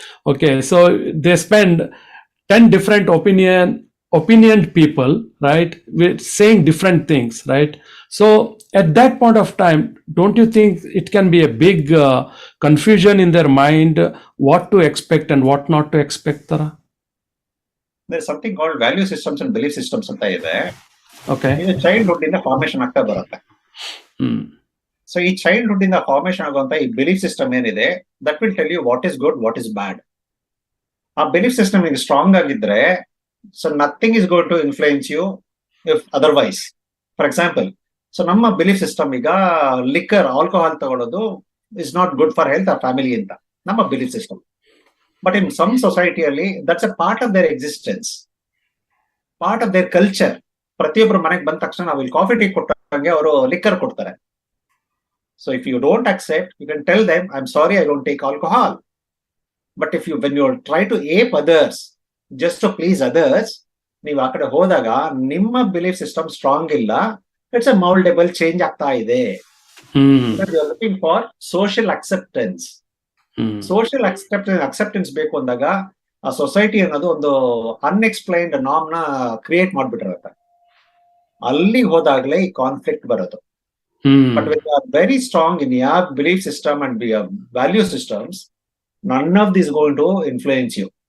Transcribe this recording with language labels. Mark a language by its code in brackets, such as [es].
[en] Okay, so they spend 10 different opinioned people, right, with saying different things, right? So at that point of time, don't you think it can be a big confusion in their mind what to expect and what not to expect, Tara? There's something called value systems and belief systems [kn] ಅಂತ ಇದೆ. [en] Okay. [kn] ಇದು childhood ಇಂದ formation ಆಗ್ತಾ ಬರುತ್ತೆ. So ಈ childhood ಇಂದ formation ಆಗುವಂತ ಈ ಬಿಲೀಫ್ ಸಿಸ್ಟಮ್ ಏನಿದೆ, [en] That will tell you what is good, what is bad. [kn] ಆ ಬಿಲೀಫ್ ಸಿಸ್ಟಮ್ ಈಗ ಸ್ಟ್ರಾಂಗ್ ಆಗಿದ್ರೆ, [en] So nothing is going to influence you if otherwise. [kn] For example, so ನಮ್ಮ ಬಿಲೀಫ್ ಸಿಸ್ಟಮ್ ಈಗ liquor, alcohol ತಗೊಳ್ಳೋದು [en] is not good for health or family [kn] ಅಂತ ನಮ್ಮ belief system. [en] But in some ಸೊಸೈಟಿಯಲ್ಲಿ that's a part of their existence, part of their culture. [kn] ಪ್ರತಿಯೊಬ್ಬರು ಮನೆಗೆ ಬಂದ ತಕ್ಷಣ ನಾವು ಇಲ್ಲಿ ಕಾಫಿ ಟೀ ಕೊಟ್ಟಂಗೆ ಅವರು ಲಿಕ್ಕರ್ ಕೊಡ್ತಾರೆ. [en] So if you don't accept, you can tell them, I'm sorry, I don't take alcohol. But when you try to ape others, just to please others, [kn] ನೀವು ಆ ಕಡೆ ಹೋದಾಗ ನಿಮ್ಮ ಬಿಲೀಫ್ ಸಿಸ್ಟಮ್ ಸ್ಟ್ರಾಂಗ್ ಇಲ್ಲ. [en] it's a mouldable change [kn] ಆಗ್ತಾ ಇದೆ. [en] Looking for social acceptance. [kn] Social acceptance ಬೇಕು ಅಂದಾಗ ಆ ಸೊಸೈಟಿ ಅನ್ನೋದು ಒಂದು ಅನ್ಎಕ್ಸ್ಪ್ಲೈನ್ಡ್ ನಾರ್ಮ್ ನ ಕ್ರಿಯೇಟ್ ಮಾಡ್ಬಿಟ್ಟಿರುತ್ತೆ. ಅಲ್ಲಿ ಹೋದಾಗ್ಲೇ ಈ ಕಾನ್ಫ್ಲಿಕ್ಟ್ ಬರೋದು. [en] But when you are very strong in your belief system and your value systems, none of this is going to influence you.